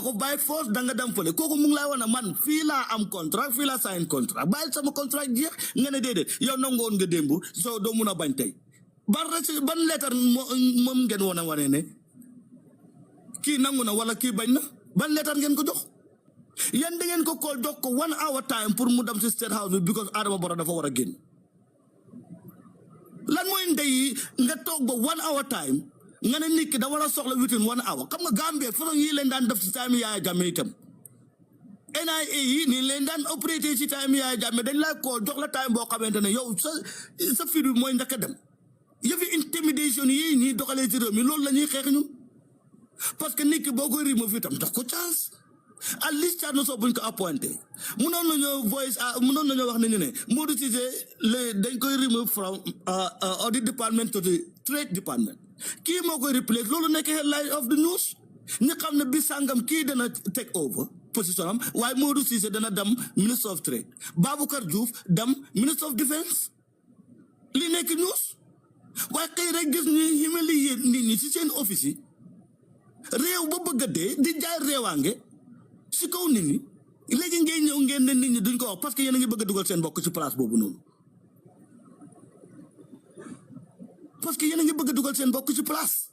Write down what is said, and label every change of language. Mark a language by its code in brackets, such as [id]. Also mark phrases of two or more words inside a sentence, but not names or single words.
[wo] ko bàyyi force da nga dem fële kooku mu ngi lay wax ne man fii laa am contract fii laa sign contract bàyyi sama contract jeex nga ne déedéet yow nangoon nga démb soo doo mun a bañ tey ban lettre moom ngeen wane ne kii nangu na wala kii bañ na ban lettre ngeen ko jox yéen da ngeen ko call jox ko [en] 1 hour time [wo] pour mu dem si [en] state house [wo] bi because Adama Barrow dafa war a génn lan mooy ndey nga toog ba [en] 1 hour time [wo] nga ne nit ki da war a soxla [en] within 1 hour [wo] xam nga Gambie façon yi leen daan def si time Yaya Jammeh itam NIA yi nii leen daan opératé si time Yaya Jammeh dañ lay call jox la time boo xamante ne yow sa fir bi mooy njëkk a dem yëfi intimidation yi ñuy doxalee ci réew mi loolu la ñuy xeex ñun parce que nit ki boo koy remove itam jox ko chance [en] at least [wo] Thierno Sow buñ ko appointé mënoon nañoo wax ne ñu ne Modou Cissé dañ koy remove [en] from audit department to the trade department [wo] kii moo koy replace loolu nekk [en] headline of the news [wo] ñu xam ne bi sàngam kii dana [en] take over position [wo] am waaye Modou Cissé dana dem [en] minister of trade [wo] Baboucarr Diouf dem [en] minister of defence [wo] li nekk news waaye xëy rek gis ñu humilier nit ñi ci seen office yi réew ba bëgg a dee di jaay réewaange si kaw nit ñi léegi ngeen ñëw ngeen ne nit ñi duñ ko wax parce que yéen a ngi bëgg a dugal seen bokk ci place boobu noonu parce que yéen a ngi bëgg a dugal seen bokk ci place